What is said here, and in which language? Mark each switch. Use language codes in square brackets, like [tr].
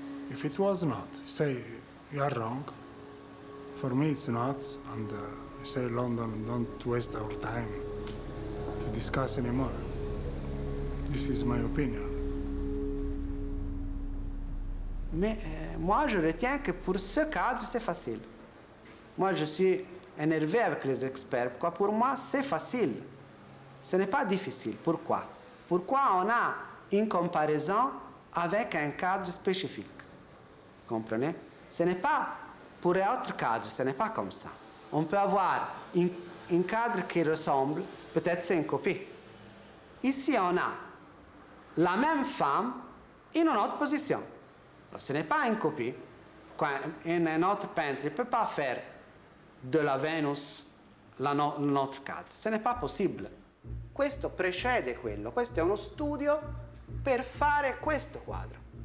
[en] If it was not, say, you are wrong. For me, it's not, and say, London, don't waste our time to discuss anymore. This is my opinion. [fr] Mais moi, je retiens que pour ce cadre, c'est facile. Moi, je suis énervé avec les experts. Pourquoi? Pour moi, c'est facile. Ce n'est pas difficile. Pourquoi? Pourquoi on a une comparaison avec un cadre spécifique? Vous comprenez? Ce n'est pas pour un autre cadre, ce n'est pas comme ça. On peut avoir un cadre qui ressemble, peut-être c'est une copie. Ici, on a la même femme in une autre position. Alors, ce n'est pas une copie. Un autre peintre ne peut pas faire de la Venus notre cadre. Ce n'est pas possible. Questo precede quello. [it] Questo è uno studio per fare questo quadro.